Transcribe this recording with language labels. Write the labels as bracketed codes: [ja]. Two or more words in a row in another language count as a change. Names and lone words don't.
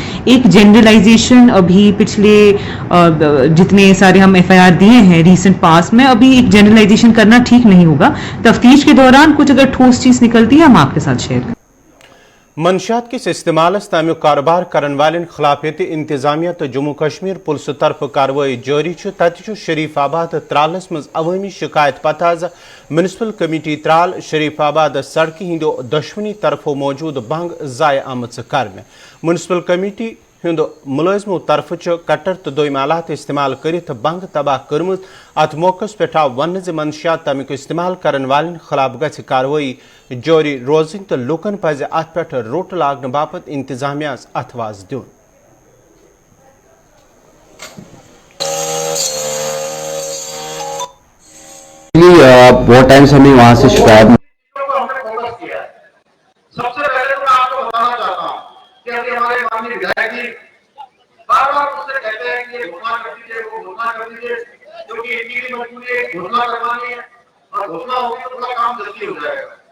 [hi] एक जनरलाइजेशन अभी पिछले जितने सारे हम FIR दिए हैं रिसेंट पास में, अभी एक जनरलाइजेशन करना ठीक नहीं होगा। तफ्तीश के दौरान कुछ अगर ठोस चीज निकलती है हम आपके साथ शेयर करें। [ks] मंशियात किस इस्तेमाल तमिक कारोबार करने वाले खिलाफ इंतजामिया तो जम्मू कश्मीर पुलिस तरफ कार्रवाई जारी तत शरीफ आबाद त्रालस मज अवामी शिकायत पत म्यूनसिपल कमेटी त्राल शरीफ आबाद सड़क हिंदो दशवनी तरफो मौजूद बंग जाय आमच कर म्यूनसिपल कमेटी हुंद मुलजमो तरफ कट्टर तो दोम आलात इस्तेमाल कर बंग तबाह कर्मुत। अत मौकस पे आव वन मंशियात तमिक इस्तेमाल करने वाले खिलाफ गछ कार्रवाई जारी रोजन तो लूकन पज अत पे रोट लागन बापत इंतजामिया अथवाज दिन। [hi] बहुत टाइम से हमें वहां से शिकायत सबसे पहले तो मैं आपको बताना चाहता हूँ कि अभी हमारे माननीय विधायक जी बार बार मुझसे कहते हैं कि ये घोषणा कर दीजिए, वो घोषणा कर दीजिए, क्योंकि इनकी भी मजबूरी है घोषणा करवानी है और घोषणा होगी तो थोड़ा काम जल्दी हो जाएगा।